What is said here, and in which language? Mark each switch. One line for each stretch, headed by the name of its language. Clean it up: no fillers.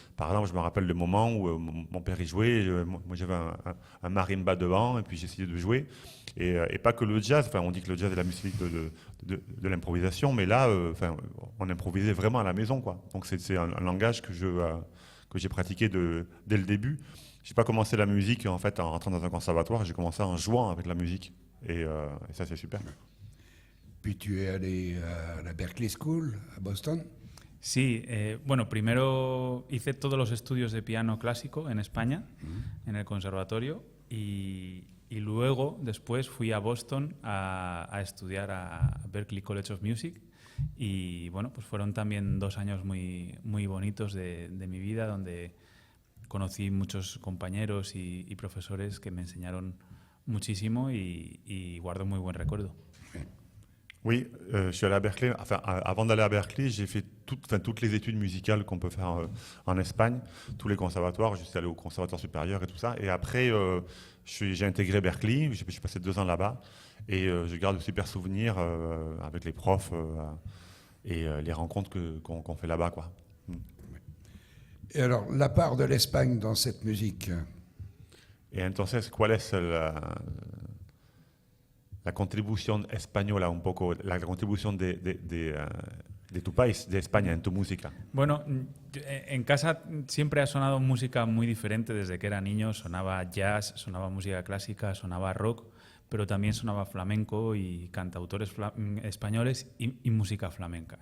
French: Par exemple, je me rappelle le moment où mon père y jouait, moi j'avais un marimba devant, et puis j'essayais de jouer, et pas que le jazz, enfin on dit que le jazz est la musique de l'improvisation, mais là, on improvisait vraiment à la maison, quoi. Donc c'est un langage que j'ai pratiqué dès le début. J'ai pas commencé la musique en fait en rentrant dans un conservatoire, j'ai commencé en jouant avec la musique, et ça c'est super. Puis tu es allé à la Berklee School à Boston.
Spanish: Sí, bueno, primero hice todos los estudios de piano clásico en España, en el conservatorio, y luego, después, fui a Boston a estudiar a Berklee College of Music, y bueno, pues fueron también 2 años muy, muy bonitos de mi vida, donde conocí muchos compañeros y profesores que me enseñaron muchísimo, y guardo muy buen recuerdo.
French: Oui, je suis allé à Berkeley. Enfin, avant d'aller à Berkeley, j'ai fait toutes les études musicales qu'on peut faire en Espagne, tous les conservatoires. Je suis allé au conservatoire supérieur et tout ça. Et après, j'ai intégré Berkeley. J'ai passé 2 ans là-bas. Et je garde de super souvenirs avec les profs et les rencontres qu'on fait là-bas, quoi. Et alors, la part de l'Espagne dans cette musique?
Spanish: Et entonces, ¿cuál es la contribución española, un poco, la contribución de tu país, de España, en tu música? Bueno, en casa siempre ha sonado música muy diferente desde que era niño. Sonaba jazz, sonaba música clásica, sonaba rock, pero también sonaba flamenco y cantautores españoles y música flamenca.